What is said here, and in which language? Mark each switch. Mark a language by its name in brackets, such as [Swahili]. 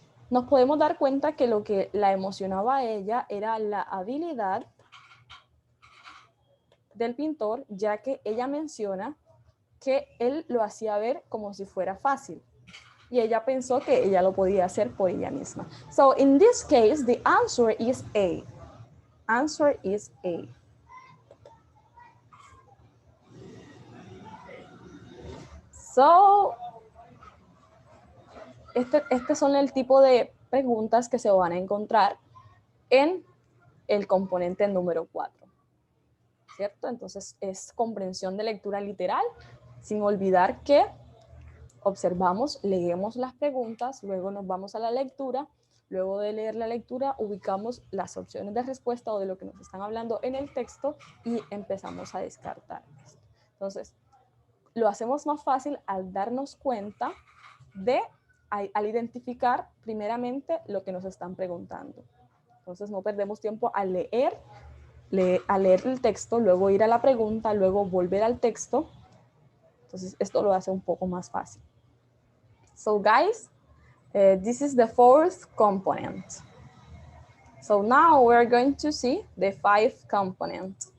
[Spanish] Nos podemos dar cuenta que lo que la emocionaba a ella era la habilidad del pintor, ya que ella menciona que él lo hacía ver como si fuera fácil. Y ella pensó que ella lo podía hacer por ella misma. [English] So in this case, the answer is A. Answer is A. [Spanish] So, este son el tipo de preguntas que se van a encontrar en el componente número 4. ¿Cierto? Entonces, es comprensión de lectura literal, sin olvidar que observamos, leemos las preguntas, luego nos vamos a la lectura, luego de leer la lectura ubicamos las opciones de respuesta o de lo que nos están hablando en el texto y empezamos a descartar esto. Entonces, lo hacemos más fácil al darnos cuenta al identificar primeramente lo que nos están preguntando. Entonces no perdemos tiempo al leer el texto, luego ir a la pregunta, luego volver al texto. Entonces esto lo hace un poco más fácil. [English] So guys, this is the fourth component. So now we're going to see the fifth component.